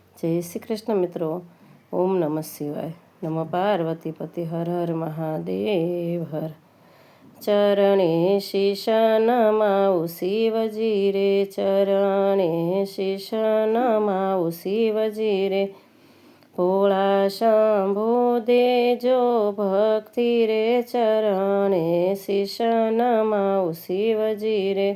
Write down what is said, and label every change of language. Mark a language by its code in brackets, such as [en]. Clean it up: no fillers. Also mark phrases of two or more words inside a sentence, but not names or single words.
[hi] जय श्री कृष्ण मित्रों। [sa] ओम नमः शिवाय। नमः पार्वती पति हर हर महादेव हर। [gu] ચરણે શીશ નમાઊ શિવજી રે, ચરણે શીશ નમાઊ શિવજી રે। ભોળા શંભુ દેજો ભક્તિ રે, ચરણે શીશ નમાઊ શિવજી રે।